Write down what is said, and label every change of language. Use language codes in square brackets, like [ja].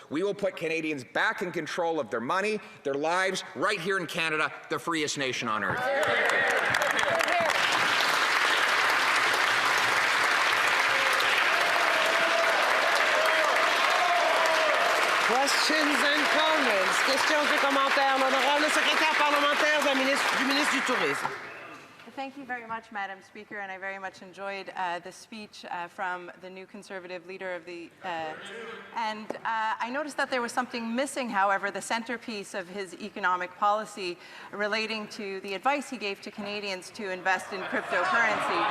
[en] We will put Canadians back in control of their money, their lives, right here in Canada, the freest nation on earth. Questions and comments. [fr] Questions et commentaires. L'honorable secrétaire parlementaire du ministre du Tourisme. [en] Thank you very much, Madam Speaker, and I very much enjoyed the speech from the new Conservative leader of the... I noticed that there was something missing, however, the centerpiece of his economic policy relating to the advice he gave to Canadians to invest in cryptocurrency.